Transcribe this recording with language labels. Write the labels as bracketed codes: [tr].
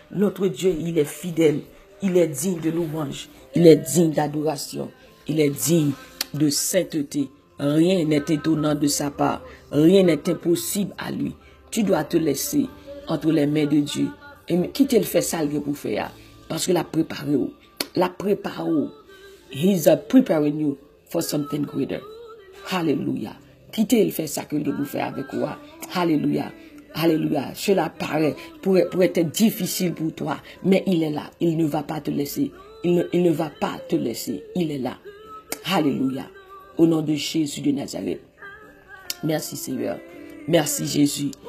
[fr] Notre Dieu, il est fidèle. Il est digne de louange. Il est digne d'adoration. Il est digne de sainteté. Rien n'est étonnant de sa part. Rien n'est impossible à lui. Tu dois te laisser entre les mains de Dieu. Et qui te le fait ça pour faire? Parce que la préparé. La préparé. [en] He's preparing you for something greater. Hallelujah. [fr] Qui te le fait ça que vous faire avec moi? Hallelujah. Alléluia. Cela paraît pour être difficile pour toi, mais il est là. Il ne va pas te laisser. Il ne va pas te laisser. Il est là. Alléluia. Au nom de Jésus de Nazareth. Merci Seigneur. Merci Jésus.